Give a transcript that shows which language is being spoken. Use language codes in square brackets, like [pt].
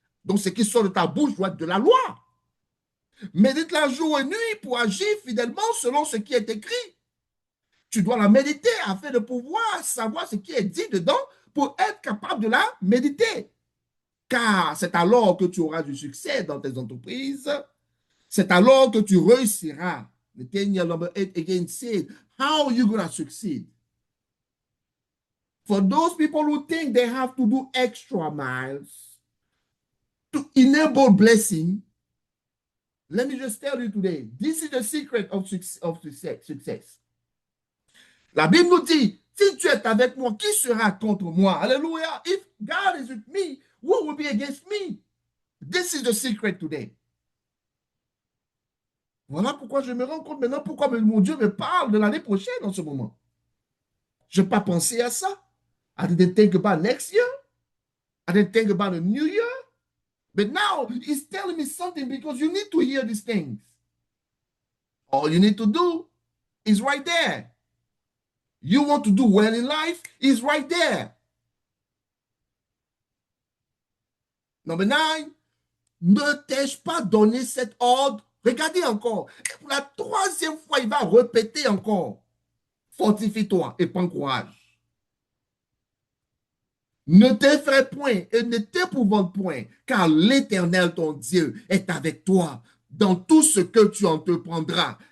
[fr] Donc, ce qui sort de ta bouche doit être de la loi. Médite-la jour et nuit pour agir fidèlement selon ce qui est écrit. Tu dois la méditer afin de pouvoir savoir ce qui est dit dedans pour être capable de la méditer. Car c'est alors que tu auras du succès dans tes entreprises. C'est alors que tu réussiras. [en] Nathaniel number 8 again said, how are you going to succeed? For those people who think they have to do extra miles to enable blessing, let me just tell you today, this is the secret of success. [fr] La Bible nous dit, si tu es avec moi, qui sera contre moi? Alléluia. [en] If God is with me, who will be against me? This is the secret today. [fr] Voilà pourquoi je me rends compte maintenant pourquoi mon Dieu me parle de l'année prochaine en ce moment. Je n'ai pas pensé à ça. [en] I didn't think about next year. I didn't think about a new year. But now he's telling me something because you need to hear these things. All you need to do is right there. You want to do well in life, is right there. Number 9, [fr] ne t'ai-je pas donné cet ordre? Regardez encore. Et pour la troisième fois, il va répéter encore. Fortifie-toi et prends courage. Ne t'effraie point et ne t'épouvante point, car l'Éternel, ton Dieu, est avec toi dans tout ce que tu entreprendras.